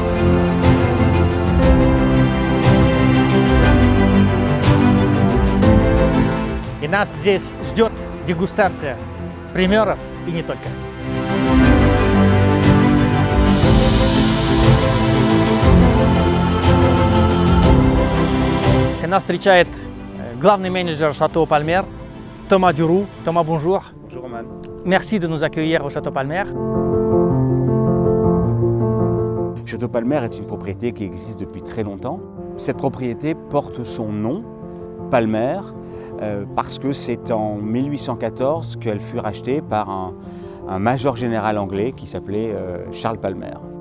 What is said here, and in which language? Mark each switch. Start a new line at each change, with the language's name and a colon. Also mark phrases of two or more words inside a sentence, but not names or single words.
Russian: И нас здесь ждет дегустация примеров и не только. Нас встречает главный менеджер Шато Пальмер,
French: Thomas Duroux. Thomas, bonjour. Bonjour Roman. Merci de nous accueillir au Château Palmer. Château Palmer est une propriété qui existe depuis très longtemps. Cette propriété porte son nom, Palmer, parce que c'est en 1814 qu'elle fut rachetée par un major général anglais qui s'appelait Charles Palmer.